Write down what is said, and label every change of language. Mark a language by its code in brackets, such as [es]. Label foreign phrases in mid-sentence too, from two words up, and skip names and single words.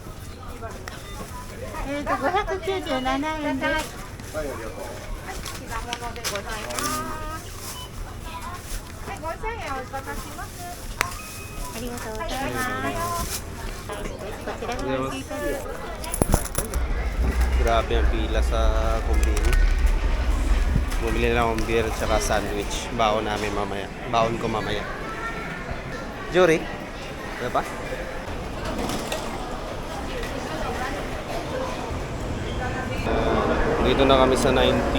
[ja] 597 円です。はい、ありがとう。品物でございます。はい、5000円お渡しします。ありがとうございます。こちらがおいしいです。 [tl] Grabe ang pila sa kumbini. Bumili lang akong beer at saka sandwich. Baon namin mamaya. Baon ko mamaya. Jory? Ano pa? Dito na kami sa 19.